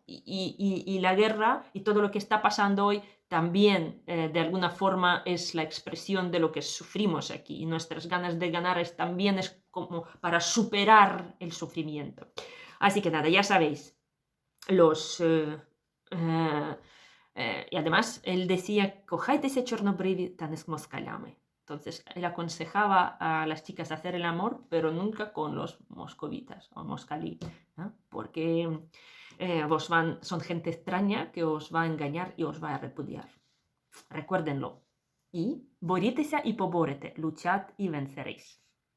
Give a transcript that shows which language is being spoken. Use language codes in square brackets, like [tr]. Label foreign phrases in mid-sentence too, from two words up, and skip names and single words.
[es] Y la guerra y todo lo que está pasando hoy también de alguna forma es la expresión de lo que sufrimos aquí y nuestras ganas de ganar también es como para superar el sufrimiento. Así que nada, ya sabéis, y además él decía, [uk] «Кохайтеся чорнобриві та не з москалями». [es] Entonces, él aconsejaba a las chicas hacer el amor, pero nunca con los moscovitas o moscalí, ¿no? Porque son gente extraña que os va a engañar y os va a repudiar. Recuérdenlo. Y [uk] борітеся і поборете, [es] luchad y venceréis.